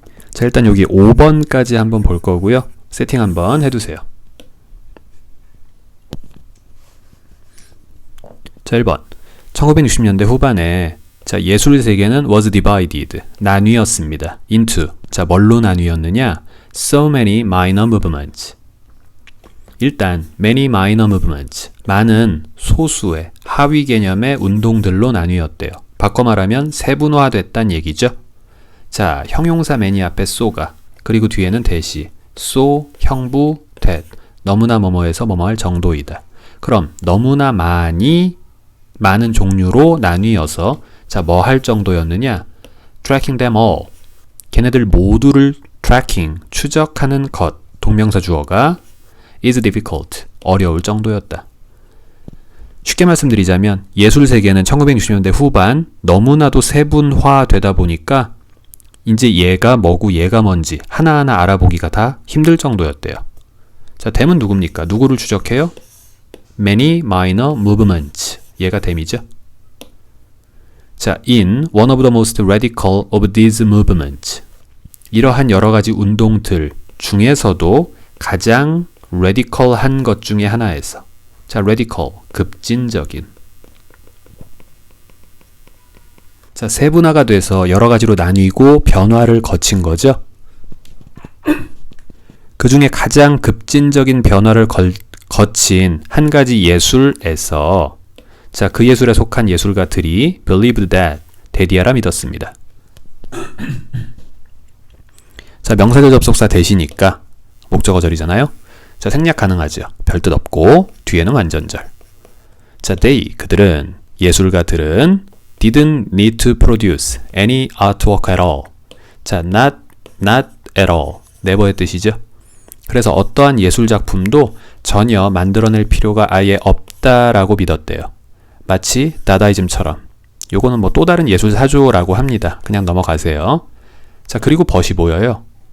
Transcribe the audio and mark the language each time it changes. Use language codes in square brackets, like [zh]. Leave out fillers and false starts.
[ko] 자, 일단 여기 5번까지 한번 볼 거고요. 세팅 한번 해두세요. 자, 1번. 1960년대 후반에 자, 예술 세계는 [en] was divided, [ko] 나뉘었습니다. into, 자, 뭘로 나뉘었느냐? [en] So many minor movements. [ko] 일단 many minor movements, 많은 소수의 하위 개념의 운동들로 나뉘었대요. 바꿔 말하면 세분화됐단 얘기죠. 자, 형용사 many 앞에 so가, 그리고 뒤에는 대시, so, 형부, that, 너무나 뭐뭐해서 뭐뭐할 정도이다. 그럼 너무나 많은 종류로 나뉘어서 자, 뭐 할 정도였느냐? [en] tracking them all. [ko] 걔네들 모두를 tracking, 추적하는 것, 동명사 주어가 [en] is difficult, [ko] 어려울 정도였다. 쉽게 말씀드리자면 예술 세계는 1960년대 후반 너무나도 세분화되다 보니까 이제 얘가 뭐고 얘가 뭔지 하나하나 알아보기가 다 힘들 정도였대요. 자, 댐은 누굽니까? 누구를 추적해요? [en] Many minor movements. [ko] 얘가 댐이죠. [en] 자, in one of the most radical of these movements. [ko] 이러한 여러 가지 운동들 중에서도 가장 radical한 것 중에 하나에서. 자, radical, 급진적인. 자, 세분화가 돼서 여러 가지로 나뉘고 변화를 거친 거죠. 그 중에 가장 급진적인 변화를 거친 한 가지 예술에서 자, 그 예술에 속한 예술가들이 [en] believed that, [ko] 데디아라 믿었습니다. 자, 명사절 접속사 대시니까 목적어절이잖아요. 자, 생략 가능하죠. 별뜻 없고 뒤에는 완전절. [en] 자, they, [ko] 그들은, 예술가들은 [en] didn't need to produce any artwork at all. [ko] 자, not at all. never의 뜻이죠. 그래서 어떠한 예술작품도 전혀 만들어낼 필요가 아예 없다라고 믿었대요. 마치 다다이즘처럼. 요거는 뭐 또 다른 예술 사조라고 합니다. 그냥 넘어가세요. 자, 그리고 벗이 보여요.